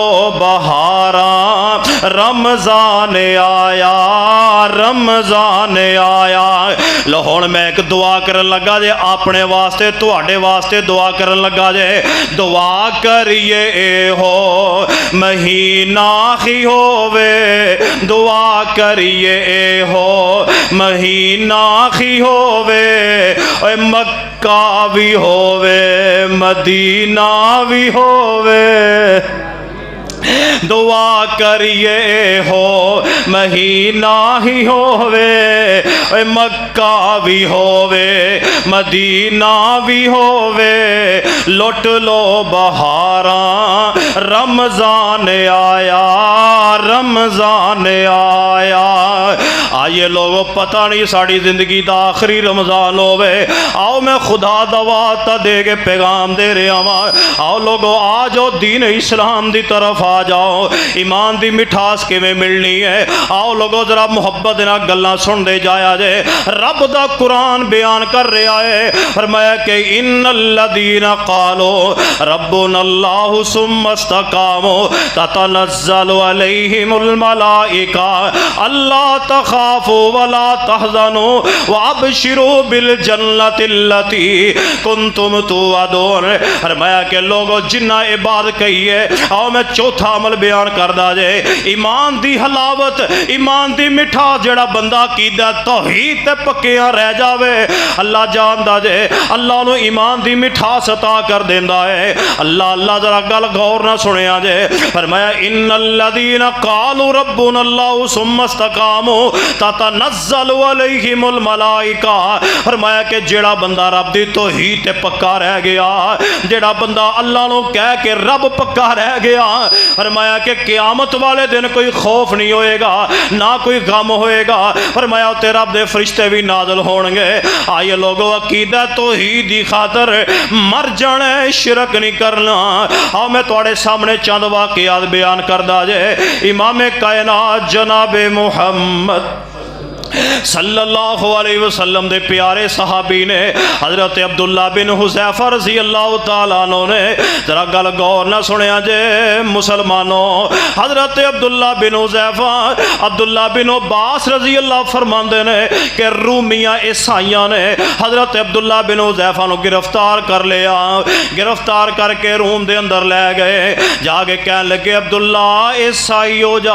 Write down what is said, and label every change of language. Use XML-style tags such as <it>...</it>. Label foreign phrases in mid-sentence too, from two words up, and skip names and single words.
<pa>بہارا رمضان آیا رمضان آیا لو ہُن میں اک دعا کرن لگا جے اپنے واسطے تہاڈے واسطے دعا کرن لگا جے دعا کریے ہو مہینہ ہی ہووے دعا کریے ہو مہینہ ہی ہووے مکہ بھی ہووے مدینہ بھی ہووے دعا کریے ہو مہینہ ہی ہووے مکہ بھی ہووے مدینہ بھی ہووے لٹ لو بہارا رمضان آیا رمضان آیا آئیے لوگوں پتہ نہیں ساڑی زندگی کا آخری رمضان ہووے آؤ میں خدا دواتا دے کے پیغام دے رہا وا آؤ لوگوں آ جاؤ دین اسلام کی طرف آ جاؤ ایمان کی مٹھاس کِویں ملنی ہے آؤ لوگوں ذرا محبت نال گلاں سنتے جایا جے رب دا قرآن بیان کر رہا ہے فرمایا کہ</pa> <ar>إن الذين قالوا ربنا الله ثم استقاموا تتنزل عليهم الملائكة ألا تخافوا ولا تحزنوا وأبشروا بالجنة التي كنتم توعدون</ar> <pa>فرمایا کہ لوگوں جنہاں عبادت کہی ہے آؤ میں چوتھا عمل بیان کردا جے ایمان دی حلاوت ایمان دی مٹھاس جیہڑا بندہ کیدا توحید تے پکیاں رہ جاوے اللہ جاندا جے اللہ نوں ایمان دی مٹھاس عطا کر دیندا ہے اللہ اللہ ذرا گل غور نا سنیا جے فرمایا</pa> <ar>إن الذين قالوا ربنا الله ثم استقاموا تتنزل عليهم الملائكة</ar> <pa>فرمایا کہ جیہڑا بندہ رب دی توحید تے پکا رہ گیا جیہڑا بندہ اللہ نوں کہہ کے رب پکا رہ گیا فرمایا کہ قیامت والے دن کوئی خوف نہیں ہوئےگا نا کوئی غم ہوئےگا فرمایا اُتے رب دے فرشتے بھی نازل ہونگے آئیے لوگوں عقیدہ توحید دی خاطر مر جانا شرک نہیں کرنا ہاں میں تہاڈے سامنے چند واقعات بیان کردا جے امام کائنات جناب محمد</pa> <ar>صلى الله عليه وسلم</ar> <pa>دے پیارے صحابی نے حضرت عبداللہ بن حذیفہ</pa> <ar>رضي الله تعالى عنه</ar> <pa>نے ذرا گل غور نا سنیا جے مسلمانوں. حضرت عبداللہ بن حذیفہ عبداللہ بن عباس</pa> <ar>رضي الله</ar> <pa>فرماتے نے کہ رومیا عیسائیاں نے حضرت عبداللہ بن حذیفہ کو گرفتار کر لیا. گرفتار کرکے روم کے اندر لے گئے۔ جاکے کہہ لگے عبداللہ عیسائی ہو جا.</pa>